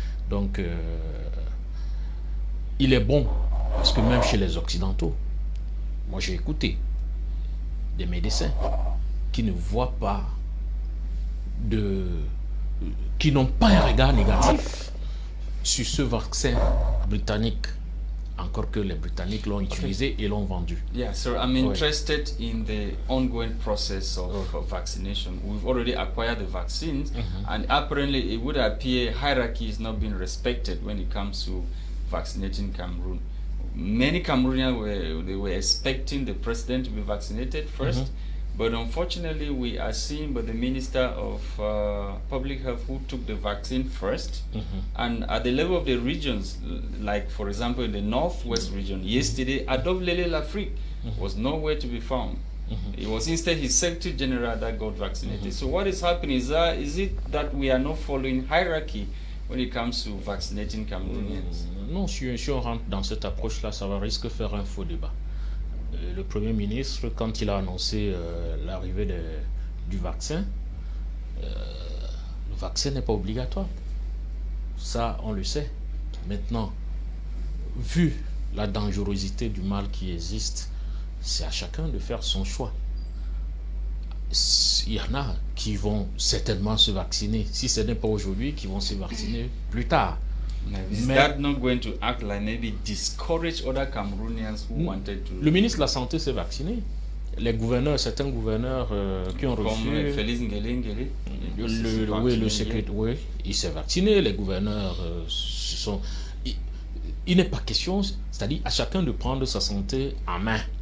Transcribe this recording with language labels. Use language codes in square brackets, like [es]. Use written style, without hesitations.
[fr] Donc, il est bon, parce que même chez les Occidentaux, moi j'ai écouté des médecins qui ne voient pas qui n'ont pas un regard négatif sur ce vaccin britannique, encore que les Britanniques l'ont utilisé et l'ont vendu. [en] Yeah, so I'm interested in the ongoing process of vaccination. We've already acquired the vaccines, and apparently it would appear hierarchy is not being respected when it comes to vaccinating Cameroon. Many Cameroonians were expecting the president to be vaccinated first, but unfortunately we are seeing by the Minister of Public Health who took the vaccine first, and at the level of the regions, like for example in the Northwest region, yesterday Adolphe Lele Lafrique was nowhere to be found. It was instead his Secretary General that got vaccinated. So what is happening is it that we are not following hierarchy when it comes to vaccinating Cameroonians? [fr] Non, si on rentre dans cette approche-là, ça va risque de faire un faux débat. Le Premier ministre, quand il a annoncé l'arrivée du vaccin, le vaccin n'est pas obligatoire. Ça, on le sait. Maintenant, vu la dangerosité du mal qui existe, c'est à chacun de faire son choix. Il y en a qui vont certainement se vacciner. Si ce n'est pas aujourd'hui, qui vont se vacciner plus tard. [en] Is that not going to act like maybe discourage other Cameroonians who wanted to... [fr] Le ministre de la Santé s'est vacciné. Les gouverneurs, certains gouverneurs qui ont reçu... Comme Félix Ngele, le secrétaire, oui, il s'est vacciné. Les gouverneurs se sont... Il n'est pas question, c'est-à-dire à chacun de prendre sa santé en main.